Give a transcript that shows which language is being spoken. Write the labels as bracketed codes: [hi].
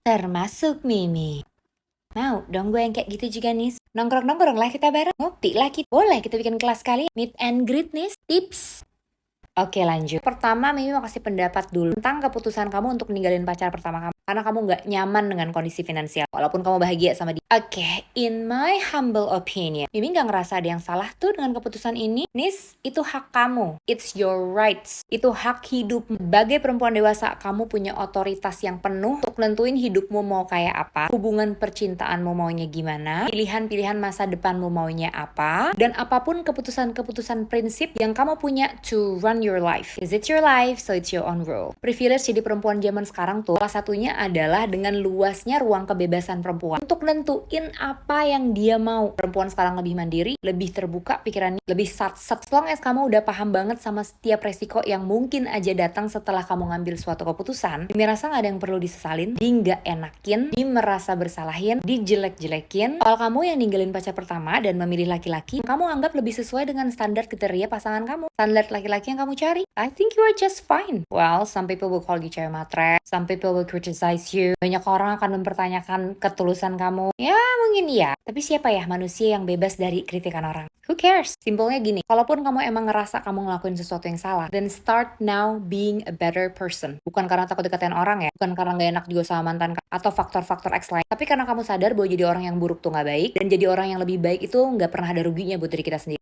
[id] Termasuk Mimi. Mau dong gue yang kayak gitu juga nih. Nongkrong-nongkrong lah kita bareng. Ngopi lah kita. Boleh kita bikin kelas kali. [en] Meet and greet [id] nih. Tips. Oke lanjut. Pertama Mimi mau kasih pendapat dulu tentang keputusan kamu untuk ninggalin pacar pertama kamu. Karena kamu gak nyaman dengan kondisi finansial. Walaupun kamu bahagia sama dia. [en] Oke, in my humble opinion. [id] Mimi gak ngerasa ada yang salah tuh dengan keputusan ini. Nis, itu hak kamu. [en] It's your rights. [id] Itu hak hidup. Sebagai perempuan dewasa, kamu punya otoritas yang penuh untuk nentuin hidupmu mau kayak apa. Hubungan percintaanmu maunya gimana. Pilihan-pilihan masa depanmu maunya apa. Dan apapun keputusan-keputusan prinsip yang kamu punya [en] to run your life. Is it your life? So it's your own rule. [id] Privilege jadi perempuan zaman sekarang tuh salah satunya adalah dengan luasnya ruang kebebasan perempuan untuk nentuin apa yang dia mau. Perempuan sekarang lebih mandiri, lebih terbuka pikirannya, lebih sat-set. [en] As long as [id] kamu udah paham banget sama setiap resiko yang mungkin aja datang setelah kamu ngambil suatu keputusan, Dimi rasa gak ada yang perlu disesalin, di gak enakin, di merasa bersalahin, dijelek-jelekin. Kalau kamu yang ninggalin pacar pertama dan memilih laki-laki, kamu anggap lebih sesuai dengan standar kriteria pasangan kamu, standar laki-laki yang kamu cari. [en] I think you are just fine. Well, some people will call you [id] cewek matre, [en] some people will criticize you. [id] Banyak orang akan mempertanyakan ketulusan kamu. Ya mungkin iya. Tapi siapa ya manusia yang bebas dari kritikan orang? [en] Who cares? [id] Simpelnya gini, kalaupun kamu emang ngerasa kamu ngelakuin sesuatu yang salah, [en] then start now being a better person. [id] Bukan karena takut deketin orang ya, bukan karena gak enak juga sama mantan atau faktor-faktor X lain, tapi karena kamu sadar bahwa jadi orang yang buruk tuh gak baik, dan jadi orang yang lebih baik itu gak pernah ada ruginya buat diri kita sendiri.